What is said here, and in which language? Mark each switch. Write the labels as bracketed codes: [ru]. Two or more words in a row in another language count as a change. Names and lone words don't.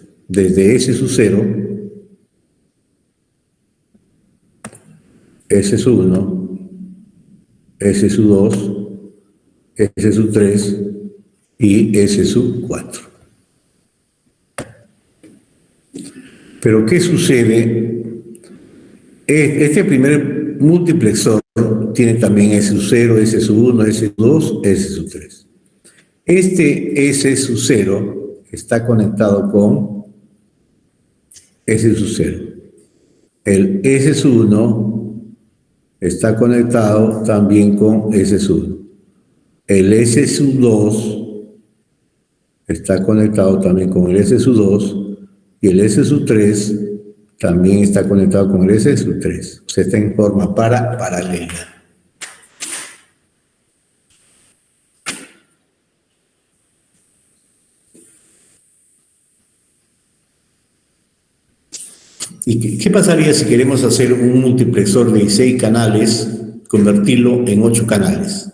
[es] Desde S sub 0, S sub 1, S sub 2, S sub 3 y S sub 4. Pero ¿qué sucede? Este primer multiplexor tiene también S sub 0, S sub 1, S sub 2, S sub 3. Este S sub 0 está conectado con S sub 0. El S sub 1 está conectado también con S sub 1. El S sub 2 está conectado también con el S sub 2 y el S sub 3 también está conectado con el S sub 3. O sea, está en forma paralela. ¿Y qué pasaría si queremos hacer un multiplexor de 16 canales, convertirlo en 8 canales?